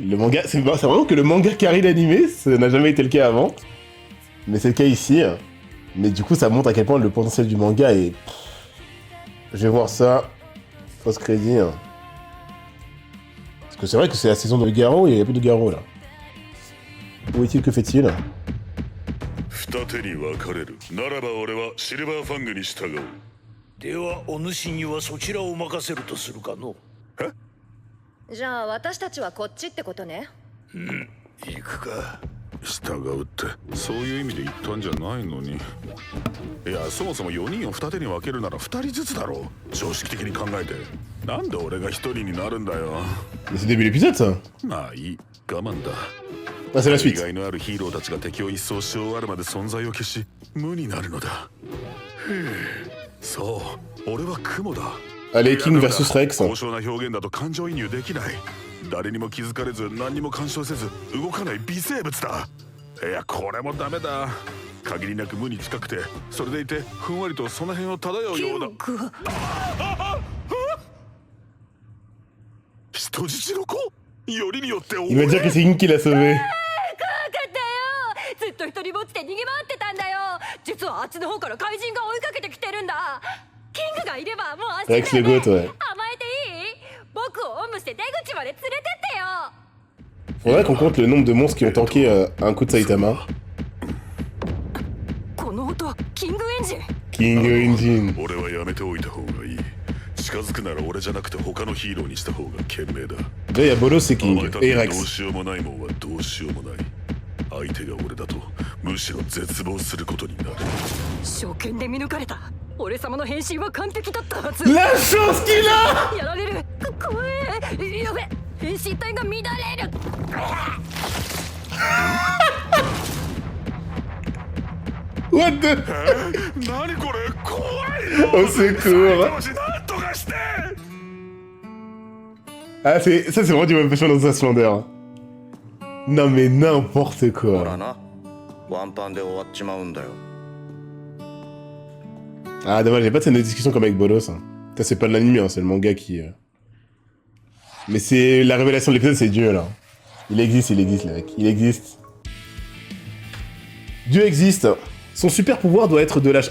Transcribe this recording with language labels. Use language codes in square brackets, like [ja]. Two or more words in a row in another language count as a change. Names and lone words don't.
[fr] Le manga, c'est vraiment que le manga carry l'animé, ça n'a jamais été le cas avant. Mais c'est le cas ici. Mais du coup, ça montre à quel point le potentiel du manga est... Je vais voir ça. Fausse crédit. Parce que c'est vrai que c'est la saison de Garo et il n'y a plus de Garo là. Où est-il? Que fait-il? [ja] 二手に分かれる。ならば俺はシルバーファングに従う。ではお主にはそちらを任せるとするかの。え？じゃあ私たちはこっちってことね。行くか。従うってそういう意味で言ったんじゃないのに。いやそもそも4人を二手に分けるなら2人ずつだろう。常識的に考えて。なんで俺が1人になるんだよ。 [fr] Mais c'est le début de l'épisode ça. [ja] まあいい、我慢だ。 [fr] Ah, c'est la suite. [ja] 意外のあるヒーローたちが敵を一掃し終わるまで存在を消し無になるのだ。そう俺は雲だ。 [fr] Allez, King versus Rex. [ja] 高尚な表現だと感情移入できない。誰にも気づかれず何にも干渉せず動かない微生物だ。いやこれもダメだ。限りなく無に近くてそれでいてふんわりとその辺を漂うような。人質の子よりによって [fr] Il va dire que c'est King qui l'a sauvé. [ja] ずっと一人ぼっちで逃げ回ってたんだよ。実はあっちの方から怪人が追いかけてきてるんだ。キングがいればもう足 [fr] Rex le goat, ouais. [ja] 甘えていい？僕をおんぶして出口まで連れてってよ。 [fr] Faudrait qu'on compte le nombre de monstres qui ont tanké un coup de Saitama. [ja] この音はキングエンジン。 [en] King Engine. [ja] 俺はやめておいた方がいい。近づくなら俺じゃなくて他のヒーローにした方が賢明だ。 [fr] Là, il y a Bolos, c'est King. [ja] 甘えたっ [fr] Et [ja] てどう [fr] Rex. [ja] しようもないもんはどうしようもない。相手が俺だとむしろ絶望することになる。初見で見抜かれた。俺様の変身は完璧だったはず。 [fr] La chance qu'il a! [ja] やられる。怖え。やべ。変身体が乱れる。 [en] What the? [ja] 何これ怖いよ。 [fr] Au secours! [ja] なんとかして。 [fr] Ah, ça c'est vraiment du One Punch Man dans sa splendeur. Non mais n'importe [ja] ほら [fr] quoi. [ja] な、ワンパンで終わっちまうんだよ。 [fr] Ah dommage, j'ai pas de scène de discussion comme avec Bolos. Hein. Ça c'est pas de l'anime, hein, c'est le manga qui... Mais c'est... La révélation de l'épisode, c'est Dieu là. Il existe les mecs. Il existe. Dieu existe. Son super pouvoir doit être de la...